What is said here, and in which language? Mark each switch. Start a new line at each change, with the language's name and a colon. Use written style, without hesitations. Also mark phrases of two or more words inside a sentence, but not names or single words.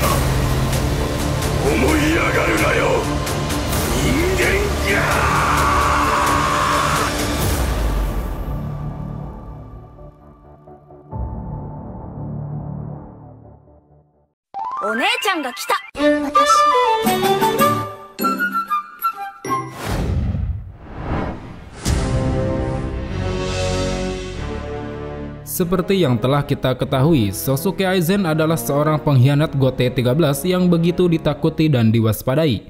Japanese: 思い上がるなよ人間が。お姉ちゃんが来た。
Indonesian: Seperti yang telah kita ketahui, Sosuke Aizen adalah seorang pengkhianat Gote 13 yang begitu ditakuti dan diwaspadai.